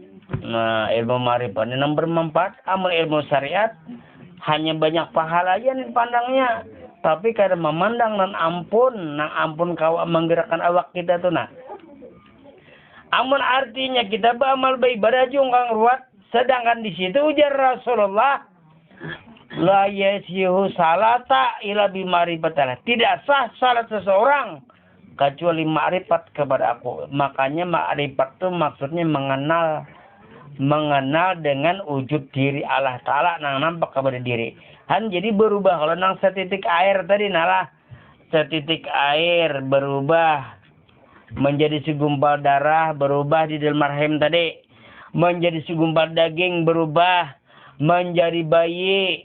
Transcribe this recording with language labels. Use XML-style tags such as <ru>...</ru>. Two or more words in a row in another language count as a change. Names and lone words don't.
<bjn>Nah ilmu marifat ini nang bermanfaat, amal ilmu syariat hanya banyak pahala aja nih pandangnya. Tapi kadang memandang nang ampun kau menggerakkan awak kita tuh nah. Amun artinya kita beramal beribadah jungkang ruat, sedangkan di situ ujar Rasulullah,</bjn> <ar>لا يصح صلاة إلا بمعرفة الله.</ar> <id>Tidak sah salat seseorang kecuali ma'rifat kepada aku. Makanya ma'rifat itu maksudnya mengenal dengan wujud diri Allah Ta'ala nang nampak kepada diri.</id> <bjn>Han jadi berubah kalau nang setitik air tadi nalah setitik air berubah menjadi segumpal darah, berubah di dalam rahim tadi menjadi segumpal daging, berubah menjadi bayi.</bjn>